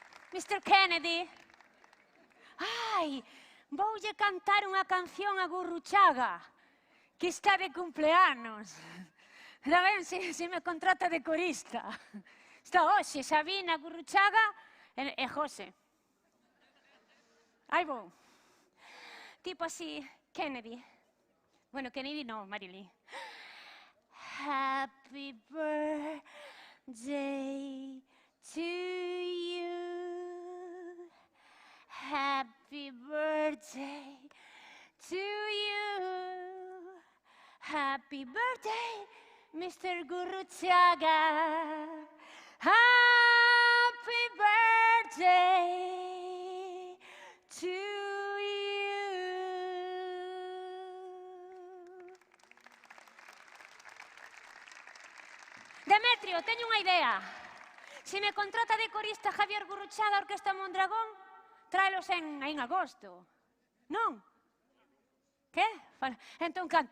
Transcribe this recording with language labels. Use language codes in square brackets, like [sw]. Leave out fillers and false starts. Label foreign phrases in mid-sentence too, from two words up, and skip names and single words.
[en] Mr. Kennedy. Ai, [gl] voulle cantar unha canción a Gurruchaga, que está de cumpleanos. A ver se me contrata de corista. Está hoxe Sabina, Gurruchaga e José. Aí vou. Tipo así, Kennedy. Bueno, Kennedy no, [en] Marilyn. Happy birthday to you. Happy birthday to you. Happy birthday, Mr. Gurruchaga. Happy birthday to you. [gl] Demetrio, teño unha idea. Se me contrata de corista Javier Gurruchaga a Orquesta Mondragón, tráelos en agosto. Non? Que? Entón canto.